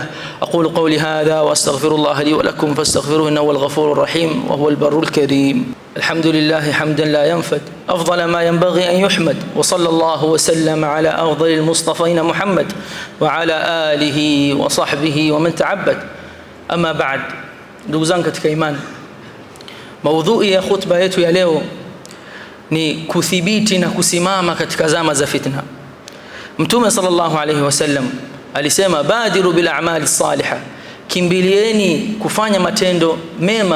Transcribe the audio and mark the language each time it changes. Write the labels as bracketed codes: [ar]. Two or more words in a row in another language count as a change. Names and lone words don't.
[ar] أقول قولي هذا وأستغفر الله لي ولكم فاستغفروه إنه هو الغفور الرحيم وهو البر الكريم. الحمد لله حمدا لا ينفد أفضل ما ينبغي أن يحمد. وصلى الله وسلم على أفضل المصطفين محمد وعلى آله وصحبه ومن تعبد. أما بعد, [sw] ndugu zangu katika imani, maudhui ya khutba yetu ya leo ni kuthibiti na kusimama katika zama za fitna. Mtume [ar] صلى الله عليه وسلم [sw] alisema: [ar] بادروا بالأعمال الصالحة, [sw] kimbilieni kufanya matendo mema.